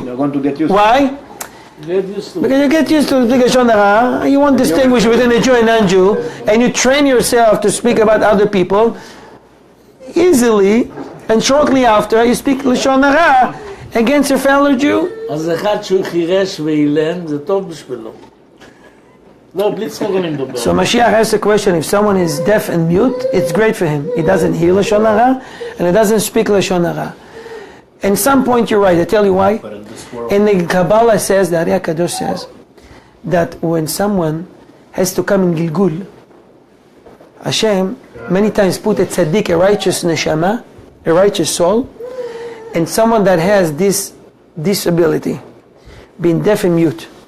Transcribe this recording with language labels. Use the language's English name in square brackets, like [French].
[English] They're going to get used. Why? Get used to it. Because you get used to speak Lashon Hara, you won't distinguish between a Jew and non-Jew, and you train yourself to speak about other people easily, and shortly after you speak Lashon Hara against your fellow Jew. [Hebrew] אז אחד שהוא חירש ואילם, זה טוב בשבילו. לא, בלי צחוק אני מדבר. [English] So Mashiach asks the question, if someone is deaf and mute, it's great for him. He doesn't hear Lashon Hara, and he doesn't speak Lashon Hara. At some point you're right, I tell you why. But in this world, And the Kabbalah says, the Ari HaKadosh says, that when someone has to come in Gilgul, Hashem many times put a tzaddik, a righteous neshama, a righteous soul, and someone that has this disability, being deaf and mute.